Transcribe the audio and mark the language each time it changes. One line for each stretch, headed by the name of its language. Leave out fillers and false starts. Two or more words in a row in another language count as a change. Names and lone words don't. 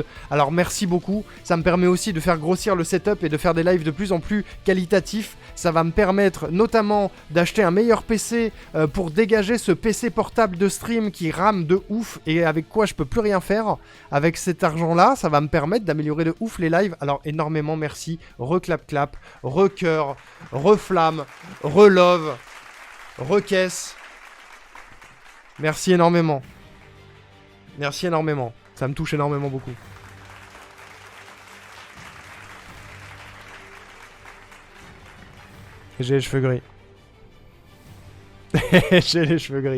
French: Alors merci beaucoup, ça me permet aussi de faire grossir le setup et de faire des lives de plus en plus qualitatifs. Ça va me permettre notamment d'acheter un meilleur PC pour dégager ce PC portable de stream qui rame de ouf et avec quoi je peux plus rien faire. Avec cet argent-là, ça va me permettre d'améliorer de ouf les lives. Alors énormément merci, reclap-clap, recœur, reflamme, relove. Recaisse. Merci énormément. Merci énormément. Ça me touche énormément beaucoup. J'ai les cheveux gris. J'ai les cheveux gris.